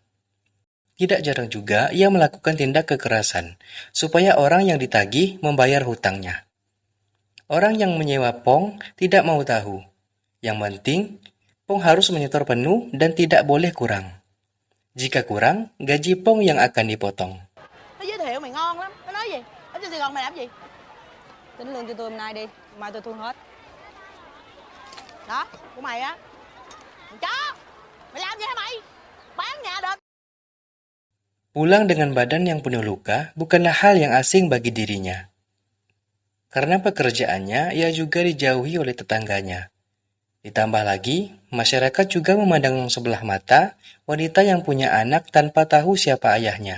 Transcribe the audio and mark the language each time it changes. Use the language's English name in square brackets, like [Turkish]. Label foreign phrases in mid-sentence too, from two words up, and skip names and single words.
[Indonesian] Tidak jarang juga ia melakukan tindak kekerasan supaya orang yang ditagih membayar hutangnya. Orang yang menyewa Pong tidak mau tahu. Yang penting, Pong harus menyetor penuh dan tidak boleh kurang. Jika kurang, gaji Pong yang akan dipotong. [Vietnamese] Nó giới thiệu mày ngon lắm, nó nói gì? Ở trên Sài Gòn mày làm gì? Tính lương cho tôi hôm nay đi, mai tôi thu hết. Đó, của mày á. Thằng chó, mày làm gì hả mày? Bán nhà đền. [Indonesian] Pulang dengan badan yang penuh luka bukanlah hal yang asing bagi dirinya. Karena pekerjaannya, ia juga dijauhi oleh tetangganya. Ditambah lagi, masyarakat juga memandang sebelah mata wanita yang punya anak tanpa tahu siapa ayahnya.